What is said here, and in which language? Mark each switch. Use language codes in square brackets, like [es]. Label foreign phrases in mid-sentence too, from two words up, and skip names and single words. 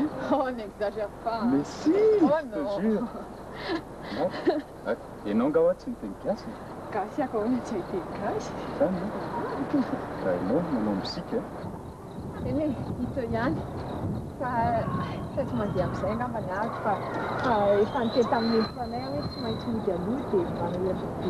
[fr] Oh, n'exagère pas. Mais si, Oh, je te non. jure. Ouais. [mg] Enao hoa tsy miteny gasy. Gasy akahoana tsy miteny gasy. Zany raha ianao manao mosika. Eny e, hita ihany. Fa tsy mandeha amin'izay angamba ny azy fa efa niteny tamin'ny emponay hoe tsy maintsy mody aloha dia manahiratra be.